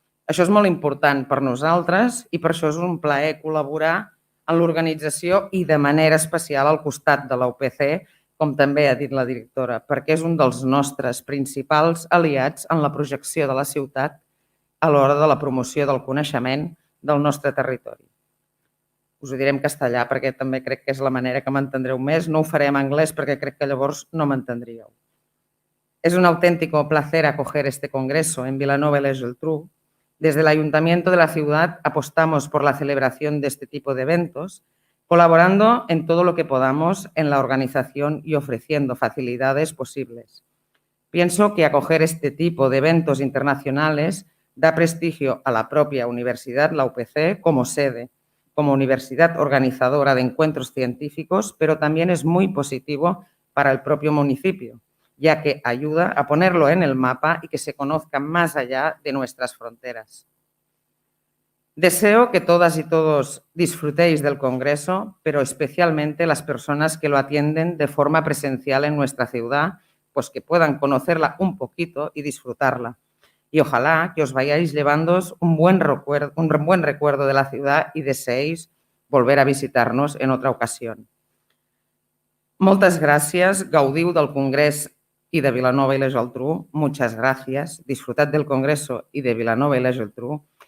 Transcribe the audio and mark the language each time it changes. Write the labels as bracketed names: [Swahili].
[Catalan] Això és molt important per nosaltres i per això és un plaer col·laborar en l'organització i de manera especial al costat de la UPC, com també ha dit la directora, perquè és un dels nostres principals aliats en la projecció de la ciutat a l'hora de la promoció del coneixement del nostre territori. Us ho diré en castellà perquè també crec que és la manera que m'entendreu més. No ho faré en anglès perquè crec que llavors no m'entendríeu. [Spanish] Es un auténtico placer acoger este congreso en Vilanova y la Geltrú. Desde el Ayuntamiento de la ciudad apostamos por la celebración de este tipo de eventos, colaborando en todo lo que podamos en la organización y ofreciendo facilidades posibles. Pienso que acoger este tipo de eventos internacionales da prestigio a la propia universidad, la UPC, como sede, como universidad organizadora de encuentros científicos, pero también es muy positivo para el propio municipio, ya que ayuda a ponerlo en el mapa y que se conozca más allá de nuestras fronteras. Deseo que todas y todos disfrutéis del Congreso, pero especialmente las personas que lo atienden de forma presencial en nuestra ciudad, pues que puedan conocerla un poquito y disfrutarla. Y ojalá que os vayáis llevándoos un buen recuerdo de la ciudad y deseéis volver a visitarnos en otra ocasión. [Catalan] Moltes gràcies, gaudiu del Congrés y de Vilanova y la Geltrú. [Spanish] Muchas gracias. Disfrutad del Congreso y de Vilanova y la Geltrú.